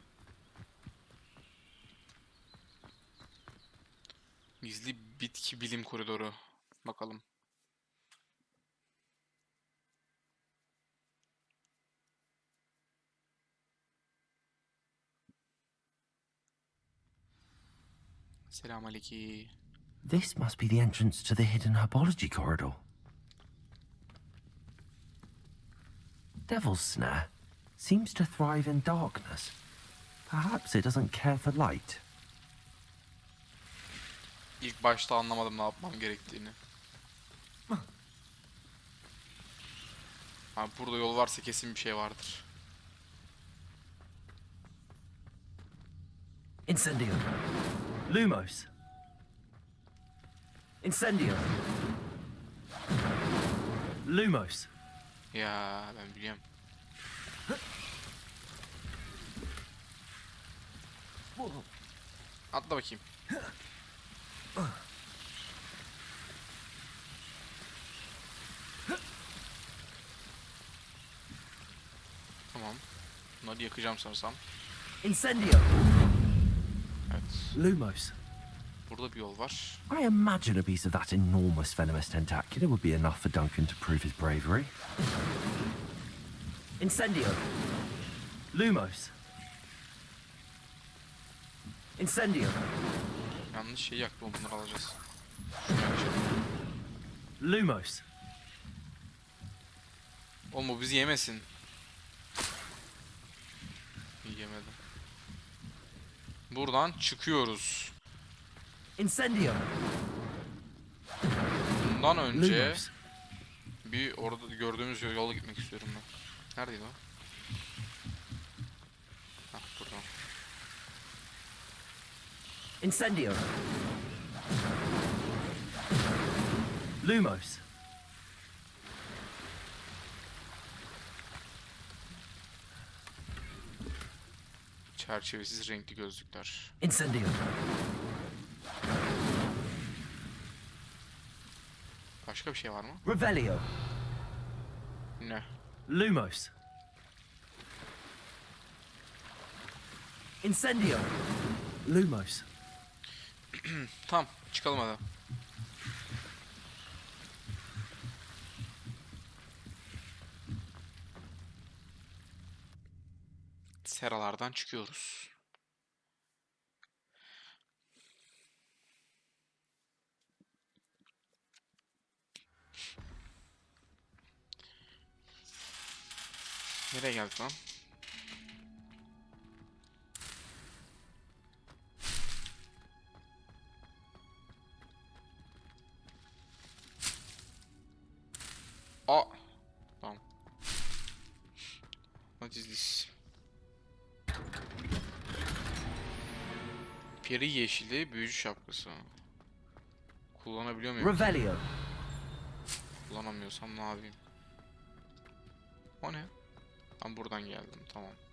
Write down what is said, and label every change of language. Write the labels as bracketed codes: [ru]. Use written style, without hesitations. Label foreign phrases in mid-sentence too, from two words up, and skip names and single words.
[tr] Gizli bitki bilim koridoru. Bakalım. Selamünaleyküm. [en] This must be the entrance to the hidden herbology corridor. Devil's snare seems to thrive in darkness. Perhaps it doesn't care for light. [tr] İlk başta anlamadım ne yapmam gerektiğini. Ha, burada yol varsa kesin bir şey vardır. Incendio. Lumos. Incendio. Lumos. Ya ben biliyorum. Atla bakayım. Tamam. Bunları yakacağım sanırsam. Incendio. Evet. Lumos. Burada bir yol var. [en] I imagine a piece of that enormous venomous tentacular would be enough for Duncan to prove his bravery. [tr] Incendio. Lumos. Incendio. Yanlış şey yaktım, bunları alacağız. Şunu yakacağım. Lumos. Oğlum bu bizi yemesin. İyi, yemedi. Buradan çıkıyoruz. Incendio. Bundan önce Lumos. bir orada gördüğümüz yola gitmek istiyorum ben. Neredeydi o? Hah, burada. Incendio. Lumos. Çerçevesiz renkli gözlükler. Incendio. Başka bir şey var mı? Revelio. Ne? Lumos. Incendio. Lumos. Tamam, çıkalım hadi. Seralardan çıkıyoruz. Nereye geldik lan? Aa! Tamam. [en] What is this? [tr] Peri yeşili büyücü şapkası. Kullanabiliyor muyum? Revelio. Kullanamıyorsam ne yapayım? O ne? Ben buradan geldim, tamam.